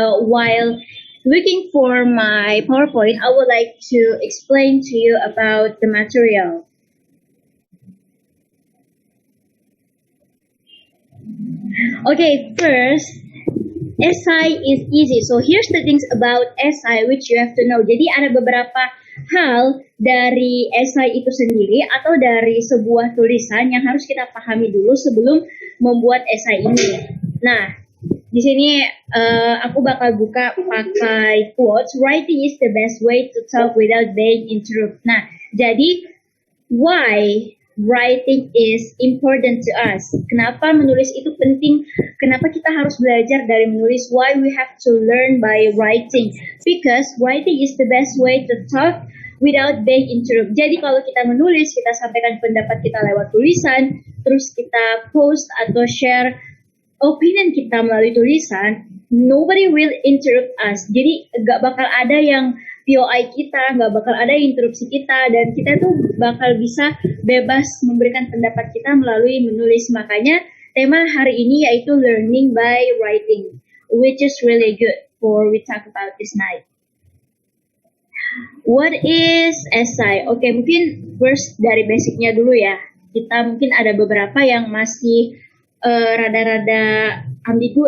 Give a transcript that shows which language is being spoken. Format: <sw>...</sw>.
<en>While looking for my PowerPoint, I would like to explain to you about the material. Okay, first, essay is easy. So here's the things about essay which you have to know.</en> <id>Jadi ada beberapa hal dari essay itu sendiri atau dari sebuah tulisan yang harus kita pahami dulu sebelum membuat essay ini. Nah, di sini aku bakal buka pakai quotes.</id> <en>Writing is the best way to talk without being interrupted.</en> <id>Nah, jadi</id> <en>why writing is important to us?</en> <id>Kenapa menulis itu penting? Kenapa kita harus belajar dari menulis?</id> <en>Why we have to learn by writing? Because writing is the best way to talk without being interrupted.</en> <id>Jadi kalau kita menulis, kita sampaikan pendapat kita lewat tulisan, terus kita post atau share opinion kita melalui tulisan,</id> <en>nobody will interrupt us.</en> <id>Jadi gak bakal ada yang POI kita, gak bakal ada yang interupsi kita, dan kita tuh bakal bisa bebas memberikan pendapat kita melalui menulis. Makanya tema hari ini yaitu</id> <en>learning by writing, which is really good for we talk about this night. What is essay?</en> <id>Oke, mungkin first dari basicnya dulu ya. Kita mungkin ada beberapa yang masih rada-rada ambigu.</id>